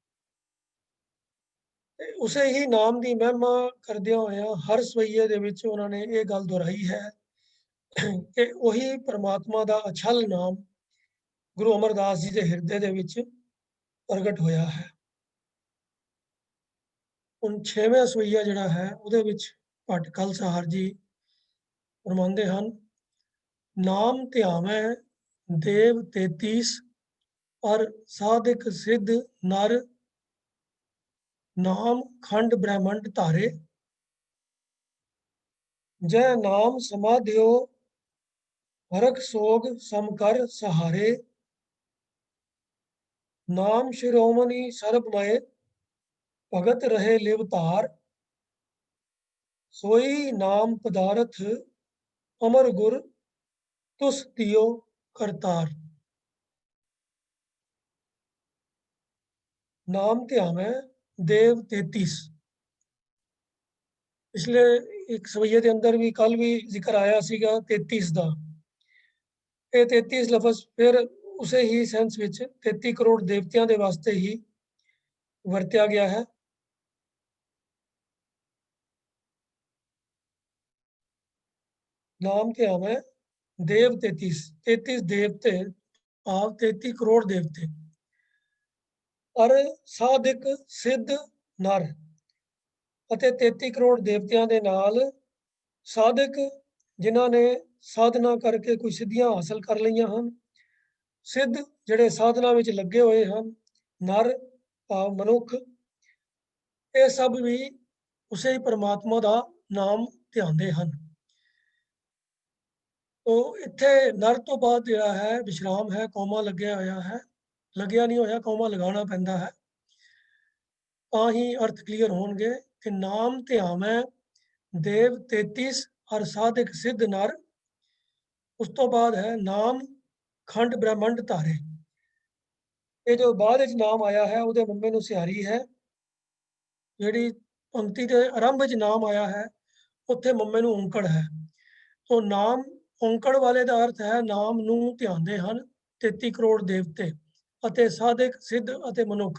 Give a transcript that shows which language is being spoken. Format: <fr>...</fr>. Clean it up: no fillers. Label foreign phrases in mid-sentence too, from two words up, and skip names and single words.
<pa>ਤੇ ਉਸੇ ਹੀ ਨਾਮ ਦੀ ਮਹਿਮਾ ਕਰਦਿਆਂ ਹੋਇਆਂ ਹਰ ਸਵਈਏ ਦੇ ਵਿੱਚ ਉਹਨਾਂ ਨੇ ਇਹ ਗੱਲ ਦੁਹਰਾਈ ਹੈ ਕਿ ਉਹੀ परमात्मा ਦਾ ਅਛਲ ਨਾਮ ਗੁਰੂ ਅਮਰਦਾਸ ਜੀ ਦੇ ਹਿਰਦੇ ਦੇ ਵਿੱਚ ਪ੍ਰਗਟ ਹੋਇਆ ਹੈ। ਹੁਣ 6ਵਾਂ ਸਵਈਆ ਜਿਹੜਾ ਹੈ ਉਹਦੇ ਵਿੱਚ ਭੱਟ ਖਾਲਸਾ ਜੀ ਫਰਮਾਉਂਦੇ ਹਨ ਨਾਮ ਧਿਆਵੈ ਦੇਵ 33 ਔਰ ਸਾਧਿਕ ਸਿੱਧ ਨਰ ਨਾਮ ਖੰਡ ਬ੍ਰਹਮੰਡ ਧਾਰੇ ਜੈ ਨਾਮ ਸਮਾਧਿਓ ਹਰਖ ਸੋਗ ਸਮਕਰ ਸਹਾਰੇ ਨਾਮ ਸਿਰੋਮਣਿ ਸਰਬਮੈ ਭਗਤ ਰਹੇ ਲਿਵਤਾਰ ਸੋਈ ਨਾਮ ਪਦਾਰਥ ਅਮਰ ਗੁਰ ਤੁਸ ਦਿਓ ਕਰਤਾਰ। नाम ਧਿਆਵੈ देव 33 ਪਿਛਲੇ ਇੱਕ ਸਵਈਏ ਦੇ ਅੰਦਰ ਵੀ ਕੱਲ ਵੀ ਜ਼ਿਕਰ ਆਇਆ ਸੀਗਾ 33 ਦਾ। ਇਹ 33 ਲਫ਼ਜ਼ ਫਿਰ ਉਸੇ ਹੀ ਸੈਂਸ ਵਿੱਚ 33 ਕਰੋੜ ਦੇਵਤਿਆਂ ਦੇ ਵਾਸਤੇ ਹੀ ਵਰਤਿਆ ਗਿਆ ਹੈ। ਨਾਮ ਧਿਆਵੈ देव 33 ਦੇਵਤੇ ਆਪ 33 ਕਰੋੜ ਦੇਵਤੇ ਔਰ ਸਾਧਿਕ ਸਿੱਧ नर ਅਤੇ 33 ਕਰੋੜ ਦੇਵਤਿਆਂ ਦੇ ਨਾਲ ਸਾਧਕ ਜਿਨ੍ਹਾਂ ਨੇ ਸਾਧਨਾ ਕਰਕੇ ਕੋਈ ਸਿੱਧੀਆਂ ਹਾਸਲ ਕਰ ਲਈਆਂ ਹਨ ਸਿੱਧ ਜਿਹੜੇ ਸਾਧਨਾ ਵਿੱਚ ਲੱਗੇ ਹੋਏ ਹਨ ਨਰ ਭਾਵ ਮਨੁੱਖ ਇਹ ਸਭ ਵੀ ਉਸੇ ਹੀ परमात्मा ਦਾ ਨਾਮ ਧਿਆਉਂਦੇ ਹਨ। तो ਇੱਥੇ ਨਰ ਤੋਂ ਬਾਅਦ ਜਿਹੜਾ ਹੈ ਵਿਸ਼ਰਾਮ ਹੈ ਕੌਮਾ ਲੱਗਿਆ ਹੋਇਆ ਹੈ ਲੱਗਿਆ ਨਹੀਂ ਹੋਇਆ ਕੌਮਾ ਲਗਾਉਣਾ ਪੈਂਦਾ ਹੈ ਤਾਂ ਹੀ ਅਰਥ ਕਲੀਅਰ ਹੋਣਗੇ ਕਿ ਨਾਮ ਧਿਆਵੈ ਦੇਵ 33 ਔਰ ਸਾਧਿਕ ਸਿੱਧ ਨਰ ਉਸ ਤੋਂ ਬਾਅਦ ਹੈ ਨਾਮ ਖੰਡ ਬ੍ਰਹਮੰਡ ਧਾਰੇ। ਇਹ ਜੋ ਬਾਅਦ ਵਿੱਚ ਨਾਮ ਆਇਆ ਹੈ ਉਹਦੇ ਮੰਮੇ ਨੂੰ ਸਿਹਾਰੀ ਹੈ ਜਿਹੜੀ ਪੰਕਤੀ ਦੇ ਆਰੰਭ ਵਿੱਚ ਨਾਮ ਆਇਆ ਹੈ ਉੱਥੇ ਮੰਮੇ ਨੂੰ ਔਂਕੜ ਹੈ। तो ਨਾਮ ਔਂਕੜ ਵਾਲੇ ਦਾ ਅਰਥ ਹੈ ਨਾਮ ਨੂੰ ਧਿਆਉਂਦੇ ਹਨ 33 ਕਰੋੜ ਦੇਵਤੇ ਅਤੇ ਸਾਧਕ ਸਿੱਧ ਅਤੇ ਮਨੁੱਖ।</pa>